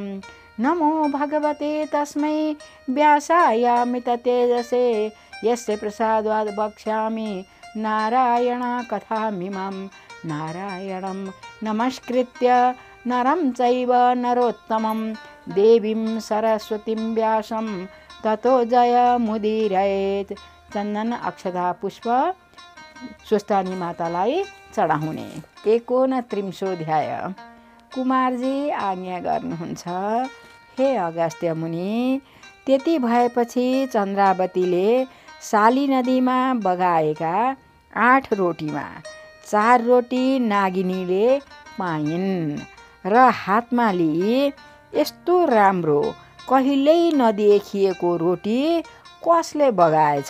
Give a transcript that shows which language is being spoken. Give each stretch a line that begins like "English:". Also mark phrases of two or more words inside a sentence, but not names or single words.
Sanskrit: नमो भगवते तस्मै व्यासायामिततेजसे यस्य प्रसादात् वक्ष्यामि नारायणकथामिमं। नारायणं नमस्कृत्य नरं चैव नरोत्तमं देवीं सरस्वतीं व्यासं ततो जयमुदीरयेत्।
Nepali: चन्दन अक्षता पुष्प स्वस्थानी मातालाई चढाउने। 69 कुमारजी आज्ञा गर्नुहुन्छ, हे अगस्त्य मुनि, त्यति भएपछि चन्द्रावतीले साली नदीमा बगाएका 8 रोटीमा 4 रोटी नागिनीले पाइन् र हातमा लिई यस्तो राम्रो कहिल्यै नदेखिएको रोटी कसले बगाएछ?